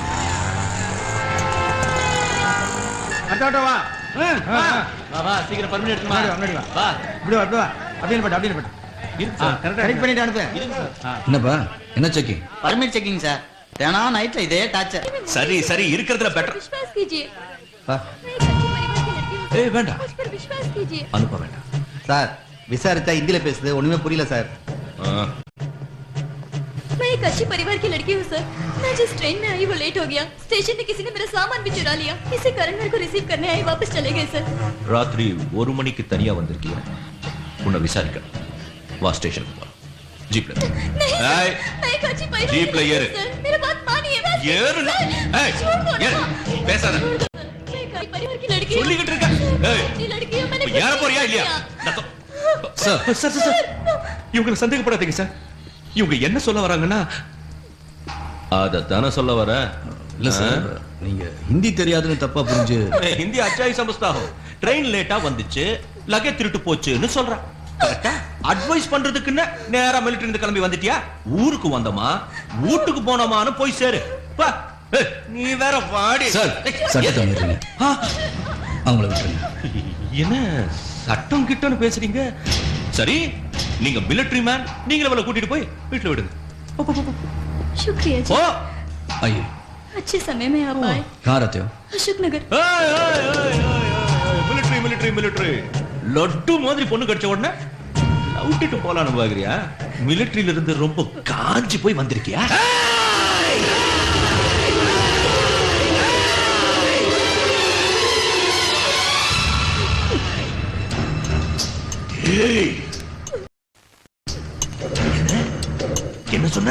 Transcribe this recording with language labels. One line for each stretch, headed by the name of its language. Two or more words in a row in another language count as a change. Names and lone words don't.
Tamil: அட்டாட்டோவா? வா வா, சீக்கிரம் பர்மிட் எடுத்து முன்னாடி வா. வா. இப்படி வா, இப்படி வா. அப்படியே பட்டு. கரெக்ட் பண்ணிட்டு அனுப்பு. என்னப்பா, என்ன செக்கிங்?
English: permit checking
Tamil: சார். தேனா நைட்ல இதே டார்ச்சர். சரி சரி, இருக்கிறதுல பெட்டர்.
Hindi: विश्वास कीजिए।
Tamil: ஏய் வேண்டாம்,
Hindi: मुझ पर विश्वास कीजिए।
Tamil: அனுப்ப வேண்டாம். சார், விசாரிச்சா ஹிந்தில பேசுது, ஒண்ணுமே புரியல சார்.
Hindi: मैं एक अच्छी परिवार की लड़की हूँ सर। मैं जिस ट्रेन में आई वो लेट हो गया। स्टेशन में किसी ने मेरा सामान भी चुरा लिया। इसी कारण मेरे को रिसीव करने आई, वापस चले गए सर।
Tamil: ராத்திரி 1 மணிக்கு தனியா வந்திருக்கியா? உன்னை விசாரிக்க வா, ஸ்டேஷனுக்கு போ. ஜீப்ல
Hindi: नहीं
Tamil: ஏய்,
Hindi: सर, मैं एक अच्छी परिवार जीप की ले लड़की
Tamil: ஏறு.
Hindi: हूँ सर। मेरा बात मानिए।
Tamil: ஏறு. ஏய், ஏறு. பேசாத.
Hindi: मैं एक अच्छी परिवार की लड़की हूँ।
Tamil: சொல்லிக்கிட்டு இருக்க. ஏய்,
Hindi: अच्छी लड़की हूँ, मैंने
Tamil: ஏற போறியா இல்லையா? சார் சார் சார், இவங்களை சந்தேகப்படாதீங்க சார். இவங்க என்ன சொல்ல வராங்கன்னா அத தான சொல்ல வர. இல்ல சார், நீங்க ஹிந்தி தெரியாதுன்னு தப்பா புரிஞ்சு.
Hindi: हिंदी अच्छा समझता हूँ.
English: train late
Tamil: வந்துச்சு, லக்கேஜ் திருட்டு போச்சுன்னு சொல்றேன். கரெக்ட்டா? அட்வைஸ் பண்றதுக்குன்னு நேரா மிலிட்டரி இருந்து கிளம்பி வந்துட்டியா? ஊருக்கு வந்தமா, வீட்டுக்கு போனோமான்னு போய் சேரு. பா, நீ வேற வாடி. சார், சட்டத்தை மீறீங்க. அவங்கள விட்டுருங்க. என்ன சட்டம் கிட்டன்னு பேசுறீங்க? சரி, நீங்க
English: military man,
Tamil: நீங்களே அவளை கூட்டிட்டு போய் வீட்டுல விடுங்க.
Hindi: शुक्रिया जी।
Tamil: ஓ, ஐயோ,
Hindi: अच्छे समय में आप आए कहाँ रहते हो? अशोक नगर
Tamil: மிலிட்டரி மிலிட்டரி மிலிட்டரி லட்டு மாதிரி பொண்ணு கிடைச்ச உடனே விட்டுட்டு போலான்னு பாக்குறியா? மிலிட்டரியில இருந்து ரொம்ப காஞ்சி போய் வந்திருக்கியா? ஏய், என்ன சொன்ன?